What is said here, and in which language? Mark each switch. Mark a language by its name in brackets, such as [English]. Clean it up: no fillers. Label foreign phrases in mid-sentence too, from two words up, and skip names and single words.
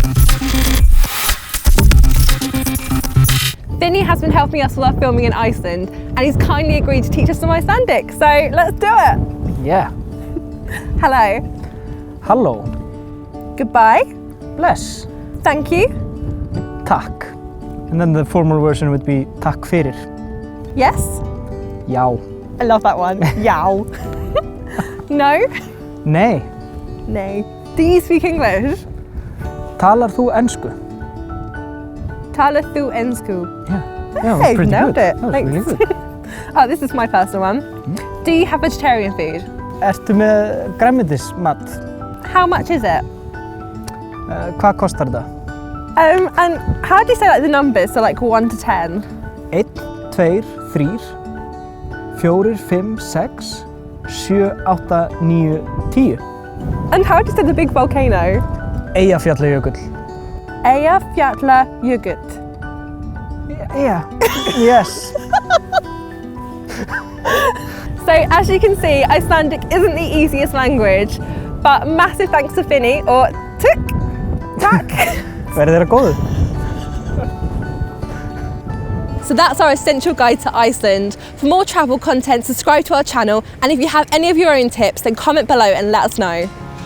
[English] Vinny has been helping us with our filming in Iceland, and he's kindly agreed to teach us some Icelandic, so let's do it! Yeah. Hello. Hello. Goodbye. [Icelandic] Bless. [English] Thank you. Takk. And then the formal version would be [Icelandic] takk fyrir. [English] Yes. [Icelandic] Já. [English] I love that one. Yow. No. [Icelandic] Nei. [English] No. Do you speak English? [Icelandic] Talar þú ensku? Talar þú ensku? [English] Yeah. Hey, That was pretty nailed good. it. That was Thanks. really good. Oh, this is my personal one. Do you have vegetarian food? [Icelandic] Ertu með grænmetismat? [English] How much is it? [Icelandic] Hvað kostar það? [English] And how do you say like the numbers? So like 1 to 10? 1, 2, 3, 4, 5, 6, 7, 8, 9, 10. And how do you say the big volcano? Eyjafjallajökull. Eyjafjallajökull. Yeah. Yes. So as you can see, Icelandic isn't the easiest language, but massive thanks to Finny, or Tak. [Icelandic] Verið þeirra góðu. [English] So that's our essential guide to Iceland. For more travel content, subscribe to our channel, and if you have any of your own tips, then comment below and let us know.